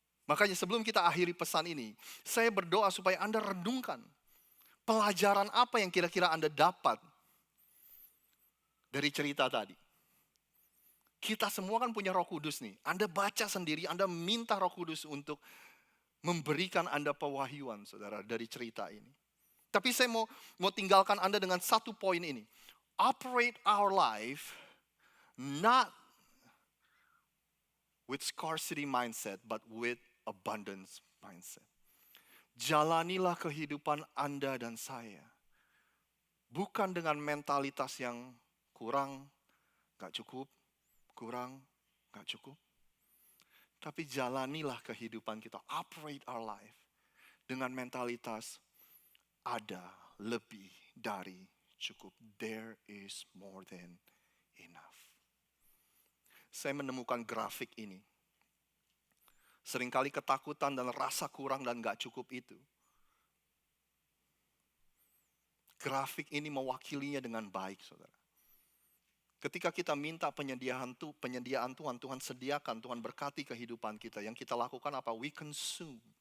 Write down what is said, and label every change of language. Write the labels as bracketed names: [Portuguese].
[Indonesian] Makanya sebelum kita akhiri pesan ini, saya berdoa supaya Anda renungkan pelajaran apa yang kira-kira Anda dapat dari cerita tadi. Kita semua kan punya Roh Kudus nih. Anda baca sendiri, Anda minta Roh Kudus untuk memberikan Anda pewahyuan, saudara, dari cerita ini. Tapi saya mau tinggalkan Anda dengan satu poin ini. [English] Operate our life not with scarcity mindset, but with abundance mindset. [Indonesian] Jalanilah kehidupan Anda dan saya. Bukan dengan mentalitas yang kurang, gak cukup, kurang, gak cukup. Tapi jalanilah kehidupan kita, [English] operate our life [Indonesian] dengan mentalitas ada lebih dari cukup. [English] There is more than enough. [Indonesian] Saya menemukan grafik ini. Seringkali ketakutan dan rasa kurang dan gak cukup itu. Grafik ini mewakilinya dengan baik, saudara. Ketika kita minta penyediaan Tuhan, Tuhan sediakan, Tuhan berkati kehidupan kita. Yang kita lakukan apa? [English] We consume.